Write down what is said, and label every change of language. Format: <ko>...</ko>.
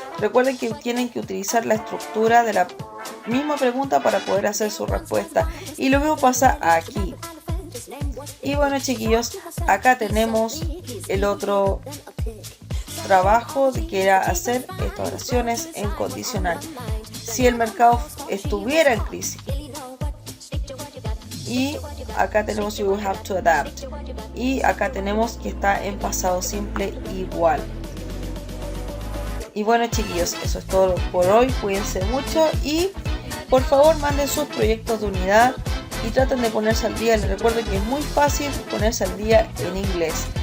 <es>Recuerden que tienen que utilizar la estructura de la misma pregunta para poder hacer su respuesta. Y lo mismo pasa aquí. Y bueno, chiquillos, acá tenemos el otro trabajo que era hacer estas oraciones en condicional. Si el mercado estuviera en crisis.</es> <en>Y acá tenemos you will have to adapt.</en> <es>Y acá tenemos que está en pasado simple igual. Y bueno, chiquillos, eso es todo por hoy. Cuídense mucho y por favor manden sus proyectos de unidad y traten de ponerse al día. Les recuerdo que es muy fácil ponerse al día en inglés.</es>